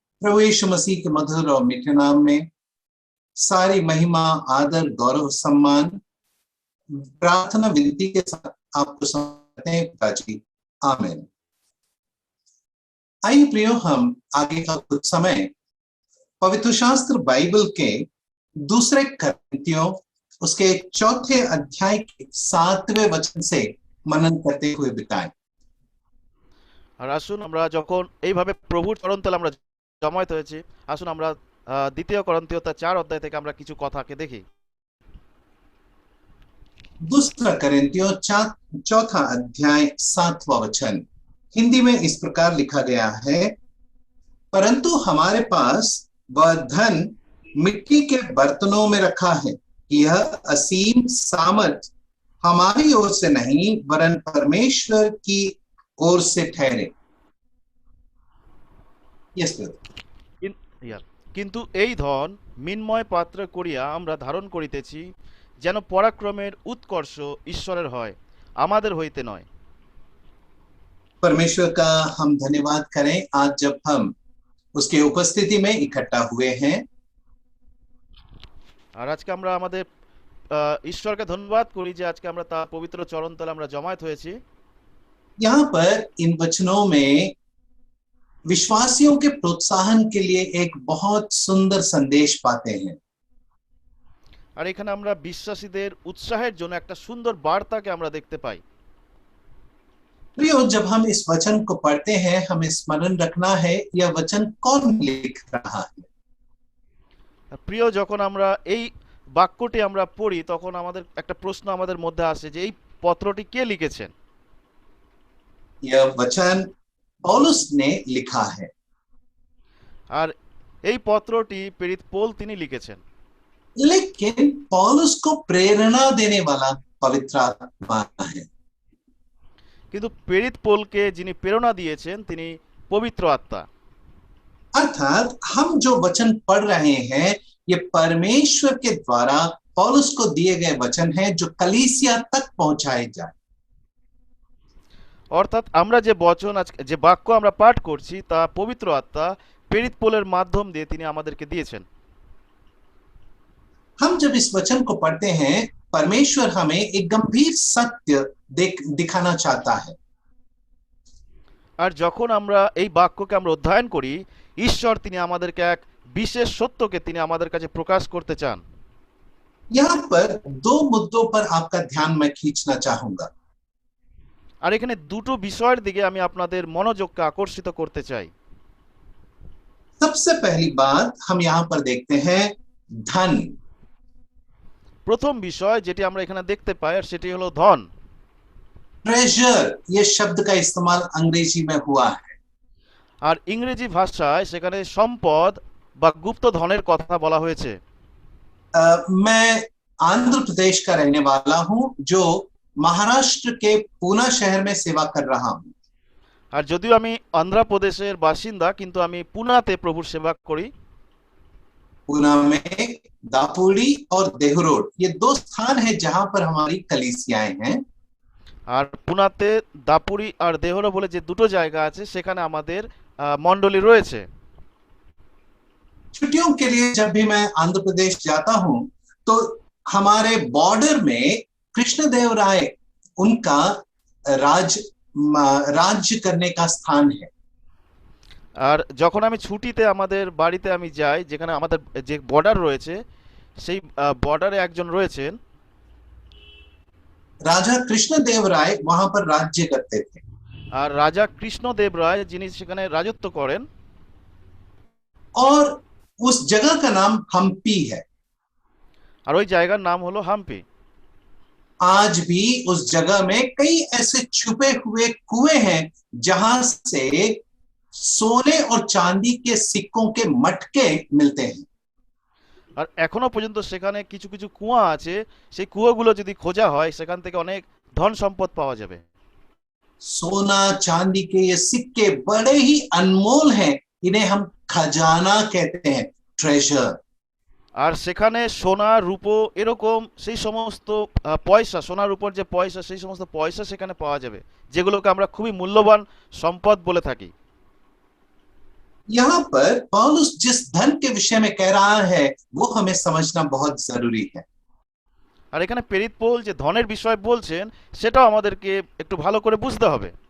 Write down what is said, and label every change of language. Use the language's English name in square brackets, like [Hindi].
[Hindi] प्रभु यीशु मसीह के मधुर और मीठे नाम में सारी महिमा, आदर, गौरव, सम्मान प्रार्थना विनती के साथ आपको समर्पित हैं पिताजी। आमीन। आइए प्रियो, हम आगे का कुछ समय पवित्र शास्त्र बाइबल के दूसरे करंथियों उसके 4 अध्याय के 7वें वचन से मनन करते हुए बिताएं। [Bangla] আর আসুন আমরা যখন এইভাবে প্রভুর চরণতলে আমরা জমায়েত হয়েছি, আসুন আমরা 2 করন্থীয় 4 অধ্যায় থেকে আমরা কিছু কথাকে দেখি। [Hindi] दूसरा करंथियों 4 अध्याय 7वां वचन हिंदी में इस प्रकार लिखा गया है, परंतु हमारे पास वह धन मिट्टी के बर्तनों में रखा है, यह असीम सामर्थ हमारी ओर से नहीं वरन परमेश्वर की ओर से ठहरे। [English] Yes brother. [Bangla] কিন্তু এই ধন মিন্ময় পাত্র করিয়া আমরা ধারণ করিতেছি, যেন পরাক্রমের উৎকর্ষ ঈশ্বরের হয়, আমাদের হইতে নয়। [Hindi] परमेश्वर का हम धन्यवाद करें आज जब हम उसके उपस्थिति में इकट्ठा हुए हैं। [Bangla] আর আজকে আমরা আমাদের ঈশ্বরকে ধন্যবাদ করি যে আজকে আমরা তার পবিত্র চরণতলে আমরা জমায়েত হয়েছি। [Hindi] यहाँ पर इन वचनों में विश्वासियों के प्रोत्साहन के लिए एक बहुत सुंदर संदेश पाते हैं। [Bangla] আর এখানে আমরা বিশ্বাসীদের উৎসাহের জন্য একটা সুন্দর বার্তাকে আমরা দেখতে পাই। [Hindi] प्रियो, जब हम इस वचन को पढ़ते हैं हमें स्मरण रखना है यह वचन कौन लिख रहा है। [Bangla] প্রিয়, যখন আমরা এই বাক্যটি আমরা পড়ি তখন আমাদের একটা প্রশ্ন আমাদের মধ্যে আসে যে এই পত্রটি কে লিখেছেন। [Hindi] यह वचन पौलुस ने लिखा है। [Bangla] আর এই পত্রটি প্রেরিত পৌল তিনি লিখেছেন। [Hindi] लेकिन पौलुस को प्रेरणा देने वाला पवित्र आत्मा है। [Bangla] কিন্তু প্রেরিত পৌলকে যিনি প্রেরণা দিয়েছেন তিনি পবিত্র আত্মা। [Hindi] अर्थात हम जो वचन पढ़ रहे हैं ये परमेश्वर के द्वारा पौलुस को दिए गए वचन हैं जो कलीसिया तक पहुंचाए जाए। [Bangla] অর্থাৎ আমরা যে বচন আজকে যে বাক্য আমরা পাঠ করছি তা পবিত্র আত্মা প্রেরিত পৌলের মাধ্যম দিয়ে তিনি আমাদেরকে দিয়েছেন। [Hindi] हम जब इस वचन को पढ़ते हैं परमेश्वर हमें एक गंभीर सत्य दिखाना चाहता है। [Bangla] আর যখন আমরা এই বাক্যকে আমরা অধ্যয়ন করি, ঈশ্বর তিনি আমাদেরকে এক বিশেষ সত্যকে তিনি আমাদের কাছে প্রকাশ করতে চান। [Hindi] यहाँ पर 2 मुद्दों पर आपका ध्यान मैं खींचना चाहूंगा। [Bangla] আর এখানে দুটো বিষয়ের দিকে আমি আপনাদের মনোযোগকে আকর্ষিত করতে চাই। [Hindi] सबसे पहली बात हम यहाँ पर देखते हैं धन। [Bangla] প্রথম বিষয় যেটি আমরা এখানে দেখতে পাই আর সেটি হলো ধন। [Hindi] ट्रेजर ये शब्द का इस्तेमाल अंग्रेजी में हुआ है। [Bangla] আর ইংরেজি ভাষায় সেখানে সম্পদ বা গুপ্ত ধনের কথা বলা হয়েছে। [Hindi] मैं आंध्र प्रदेश का रहने वाला हूं जो महाराष्ट्र के पूना शहर में सेवा कर रहा हूं। [Bangla] আর যদিও আমি অন্ধ্রপ্রদেশের বাসিন্দা কিন্তু আমি পুনাতে প্রভুর সেবা করি। [Hindi] पूना में दापोडी और देहरोड ये 2 स्थान है जहां पर हमारी कलीसियाएं हैं। [Bangla] আর পুনাতে দাপুরি আর দেহরা বলে যে দুটো জায়গা আছে সেখানে আমাদের মণ্ডলী রয়েছে। [Hindi] छुट्टियों के लिए जब भी मैं आंध्र प्रदेश जाता हूं तो हमारे बॉर्डर में कृष्णदेव राय उनका राज्य करने का स्थान है। [Bangla] আর যখন আমি ছুটিতে আমাদের বাড়িতে আমি যাই, যেখানে আমাদের যে বর্ডার রয়েছে সেই বর্ডারে একজন রয়েছেন, [Hindi] राजा कृष्णदेव राय वहां पर राज्य करते थे। [Bangla] আর রাজা কৃষ্ণদেব রায় যিনি সেখানে রাজত্ব করেন, [Hindi] और उस जगह का नाम हम्पी है। [Bangla] আর ওই জায়গার নাম হলো হাম্পি। [Hindi] आज भी उस जगह में कई ऐसे छुपे हुए कुएं हैं जहां से सोने और चांदी के सिक्कों के मटके मिलते हैं। [Bangla] আর এখনো পর্যন্ত সেখানে কিছু কিছু কুয়া আছে, সেই কুয়োগুলো যদি খোঁজা হয় সেখান থেকে অনেক ধন সম্পদ পাওয়া যাবে। [Hindi] सोना चांदी के ये सिक्के बड़े ही अनमोल हैं, इन्हें हम खजाना कहते हैं, ट्रेजर। [Bangla] আর সেখানে সোনা রূপো এরকম সেই সমস্ত পয়সা, সোনা রূপোর যে পয়সা, সেই সমস্ত পয়সা সেখানে পাওয়া যাবে, যেগুলোকে আমরা খুবই মূল্যবান সম্পদ বলে থাকি। [Hindi] यहाँ पर पौलुस जिस धन के विषय में कह रहा है वो हमें समझना बहुत जरूरी है। [Bangla] আর এখানে প্রেরিত পৌল যে ধনের বিষয় বলছেন সেটাও আমাদেরকে একটু ভালো করে বুঝতে হবে।